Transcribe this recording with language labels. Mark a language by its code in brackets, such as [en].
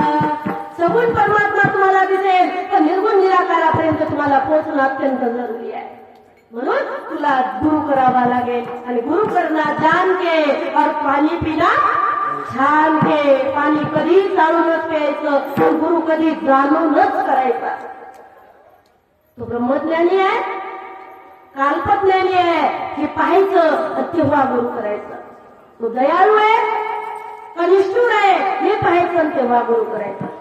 [mr] सगुण परमात्मा तुम्हाला दिसेल, पण निर्गुण निराकारापर्यंत तुम्हाला पोहोचणं अत्यंत जरुरी आहे. म्हणून तुला गुरु करावा लागेल. [hi] आणि गुरु करना जान के और पाणी पिना छान के. [mr] पाणी कधी जाणूनच प्यायचं, पण गुरु कधी जाणूनच करायचा. तो ब्रह्मज्ञानी आहे, काल्पज्ञानी आहे हे पाहायचं, तेव्हा गुरु करायचं. तो दयाळू आहे का निष्ठुर आहे हे पाहायचं, तेव्हा गुरु करायचा.